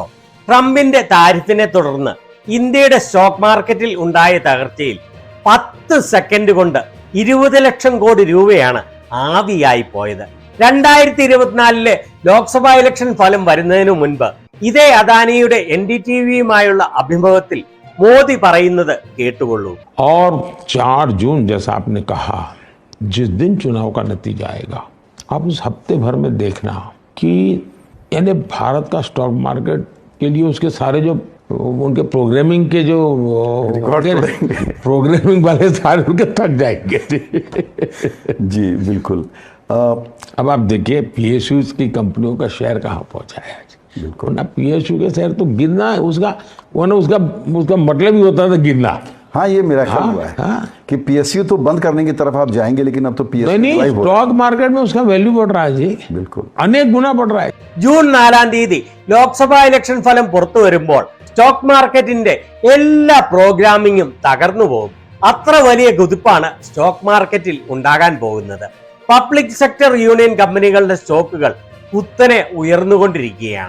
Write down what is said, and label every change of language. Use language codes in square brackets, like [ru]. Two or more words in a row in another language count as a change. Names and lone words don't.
[ml] ട്രംപിന്റെ താരിഫിനെ തുടർന്ന് ഇന്ത്യയുടെ [en] stock marketil [ml] ഉണ്ടായ തകർച്ചയിൽ 10 സെക്കൻഡ് കൊണ്ട് 20 ലക്ഷം കോടി രൂപയാണ് ആവിയായി പോയത്. 2024 ലോക്സഭാ ഇലക്ഷൻ ഫലം വരുന്നതിനു മുൻപ് ഇതേ അദാനിയുടെ NDTVയുമായുള്ള അഭിമുഖത്തിൽ മോദി പറയുന്നത് കേട്ടുകൊള്ളൂ. [hi] और 4 जून जैसा आपने कहा, जिस दिन चुनाव का नतीजा आएगा, आप उस हफ्ते भर में देखना कि यानी भारत का [en] stock market [hi] के लिए उसके सारे जो उनके प्रोग्रामिंग के जो प्रोग्रामिंग वाले सारे उनके थक जाएंगे। जी बिल्कुल। अब आप देखिए PSU की कंपनियों का शेयर कहाँ पहुंचा है आज। बिल्कुल ना PSU के शेयर तो गिरना है, उसका मतलब ही होता था गिरना। हाँ, ये मेरा ख्याल हुआ है कि PSU तो बंद करने की तरफ आप जाएंगे, लेकिन अब तो PSU नहीं, [en] stock market [hi] में उसका वैल्यू बढ़ रहा है जी, बिल्कुल अनेक गुना बढ़ रहा है। [ml] ജൂൺ 4 തീയതി ലോക്സഭാ ഇലക്ഷൻ ഫലം പുറത്തു വരുമ്പോൾ [en] stock marketinte [ml] എല്ലാ പ്രോഗ്രാമിങ്ങും തകർന്നു പോകും. അത്ര വലിയ കുതിപ്പാണ് [en] stock marketil [ml] ഉണ്ടാകാൻ പോകുന്നത്. [en] public sector union [ml] കമ്പനികളുടെ സ്റ്റോക്കുകൾ കുത്തനെ ഉയർന്നുകൊണ്ടിരിക്കുകയാണ്.